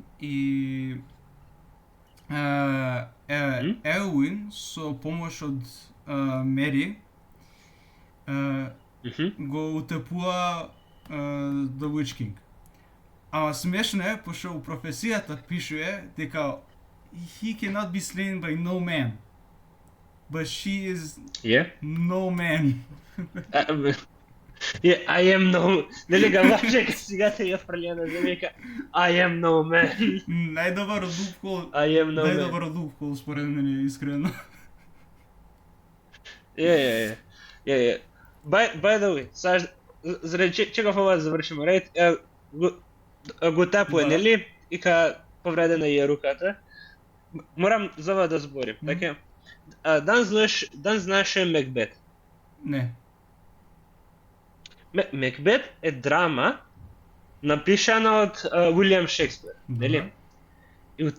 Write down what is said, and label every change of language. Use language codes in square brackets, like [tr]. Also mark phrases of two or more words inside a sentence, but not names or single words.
[mk] И Еуин со помош од Мери го утепува The Witch King. Ама смешно е, пошто у професијата пишува дека [en] he cannot be slain by no man. But she is no man. I am no... [mk] Нели га лаже ка сега те ја фрлија на земјка. [en] I am no man. [mk] Најдобар луп-хол. Најдобар луп-хол според мене, искрено. [en] By the way, [mk] заради чека ова завршиме, right? Го тапуе, нели? И ка повредена е руката. Морам за ова да зборим, така? Дан знаеше Макбет? Не. Макбет е драма напишана од Уилјам Шекспир, нели?